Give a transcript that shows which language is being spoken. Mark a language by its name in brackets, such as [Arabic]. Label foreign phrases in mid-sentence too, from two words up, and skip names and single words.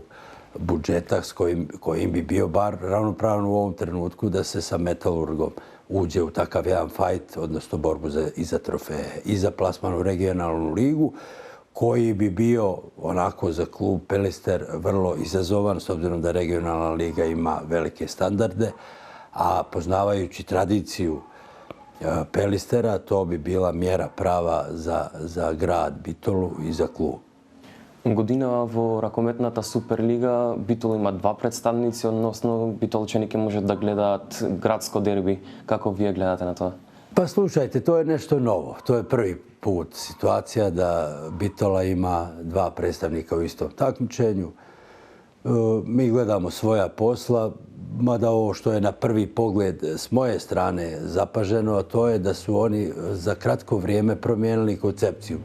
[Bosnian] budžeta s kojim bi bio bar ravnopravno u ovom trenutku da se sa Metalurgom uđe u takav jedan fajt, odnosno borbu i za trofeje i za plasman u regionalnu ligu, koji bi bio onako za klub Pelister vrlo izazovan, s obzirom da regionalna liga ima velike standarde, a poznavajući tradiciju Pelistera, to bi bila mjera prava za grad Bitolu i za klub. [Macedonian] Година во ракометната Суперлига Битол има 2 представници, односно битолчани ќе можат да гледаат градско дерби. Како вие гледате на тоа? [Bosnian] Pa slušajte, to je nešto novo. To je prvi put situacija da Bitola ima dva predstavnika u istom takmičenju. Mi gledamo svoja posla, mada ovo što je na prvi pogled s moje strane zapaženo, a to je da su oni za kratko vrijeme promijenili koncepciju.